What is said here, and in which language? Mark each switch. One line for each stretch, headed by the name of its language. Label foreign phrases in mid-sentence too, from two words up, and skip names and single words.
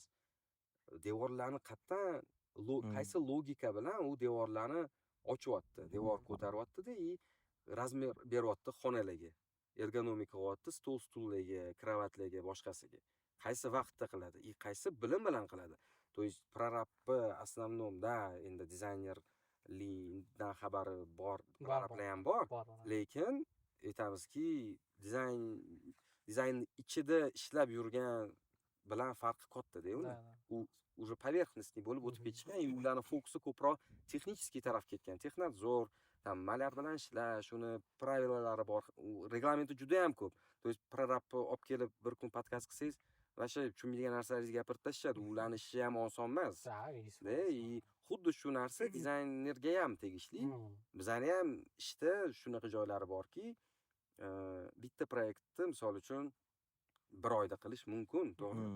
Uzbek: Devorlarni qayerdan qaysi logika bilan u devorlarni ochyapti, devor ko'taryapti-da, razmer beryapti xonalarga. Ergonomika qilyapti, stullarga, kravatlarga, boshqasiga. Qaysi vaqtda qiladi? Qaysi bilim bilan qiladi?
Russian: То есть prorabni основном, да,
Uzbek: endi dizaynerlikdan xabari bor, prorablar ham bor. Lekin aytamizki, dizayn ichida ishlab yurgan bilan farqi katta-da uni. U
Russian: уже поверхностный
Uzbek: bo'lib o'tib ketishgan, ularning fokusi ko'proq texnический tarafga ketgan. Texnadzor, tam malyar bilan ishlash, uni pravilalari bor, reglamenti juda ham ko'p.
Russian: То есть
Uzbek: prorabni olib kelib bir kun podkast qilsangiz, o'sha tushunmaydigan narsalaringizni gapirib tashlashadi. Ularning ishi ham oson emas. Xuddi shu narsa dizaynerga ham tegishli. Bizning ham ishda shunaqa joylari borki, bitta proyektni misol uchun 1 oyda qilish mumkin, to'g'ri?